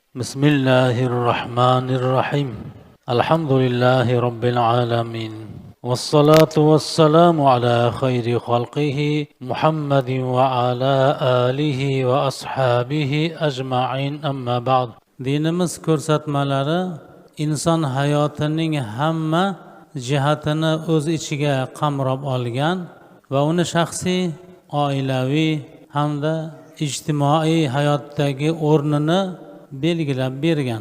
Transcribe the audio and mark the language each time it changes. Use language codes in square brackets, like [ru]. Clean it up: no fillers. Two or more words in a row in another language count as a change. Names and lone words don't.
[ar] بسم الله الرحمن الرحيم الحمد لله رب العالمين والصلاة والسلام على خير خلقه محمد وعلى آله وأصحابه أجمعين أما بعد [uz] dinimiz ko'rsatmalari inson hayotining hamma jihatini o'z ichiga qamrab olgan va uni shaxsiy, oilaviy hamda ijtimoiy hayotdagi o'rnini belgilab bergan.